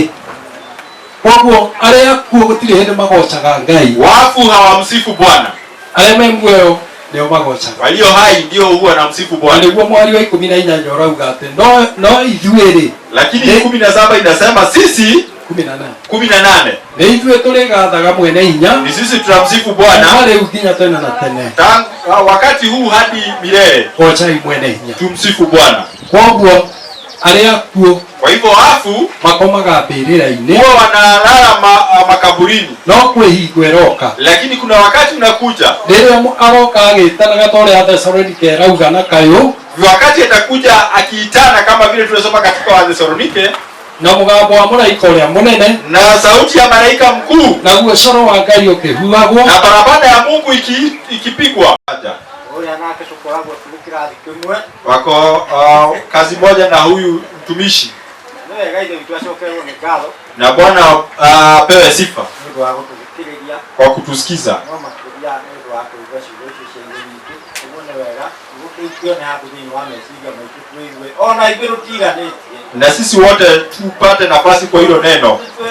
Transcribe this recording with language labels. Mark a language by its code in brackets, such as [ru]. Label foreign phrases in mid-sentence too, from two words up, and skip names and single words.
[ki] Koguo arĩa kuo gũtirĩ hĩndĩ magocaga Ngai. [sw] Wafu hawamsifu Bwana, [ki] arĩa me muoyo nĩo magocaga. [sw] Walio hai ndio huwa wanamsifu Bwana. [ki] Nĩguo mwari wa 18 ũrauga atĩ no ithuĩ-rĩ, [sw] lakini 17 inasema sisi 18. [ki] Nĩ ithuĩ tũrĩgathaga mwene hinya. [sw] Ni sisi tunamsifu Bwana. [ki] Rĩu nginya tene na tene. [sw] Wakati huu hadi milele. [ki] Gocai mwene hinya. [sw] Tumsifu Bwana. [ki] Koguo arĩa akuo, [sw] kwa hivyo wafu [ki] makomaga mbĩrĩra-inĩ, [sw] huwa wanalala makaburini, [ki] no kwĩhingo ĩroka. [sw] Lakini kuna wakati unakuja [ki] rĩrĩa aroka agĩtanaga ta ũrĩa Athesalonike rauga na kayũ, [sw] wakati atakuja akiitana kama vile tunasoma katika Wathesalonike, [ki] na mũgambo wa mũraika ũrĩa mũnene, [sw] na sauti ya malaika mkuu, [ki] naguo coro wa Ngai ũkĩhuhagwo, [sw] na barabara ya Mungu ikipigwa. Wako kazi moja na huyu mtumishi, na Bwana apewe sifa kwa kutusikiza. Na sisi wote tupate nafasi kwa hilo neno.